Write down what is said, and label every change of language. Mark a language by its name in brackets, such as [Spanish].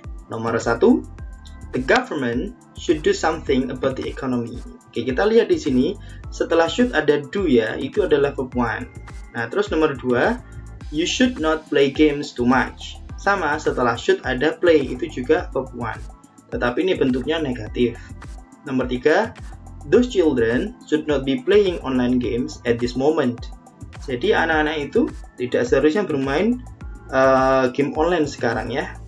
[Indonesian] Nomor 1, [English] the government should do something about the economy. [Indonesian] Oke, kita lihat di sini setelah should ada do ya, itu adalah verb 1. Nah, terus nomor 2, [English] you should not play games too much. [Indonesian] Sama, setelah should ada play, itu juga verb 1. Tetapi ini bentuknya negatif. Nomor 3, [English] those children should not be playing online games at this moment. [Indonesian] Jadi anak-anak itu tidak seharusnya bermain game online sekarang ya.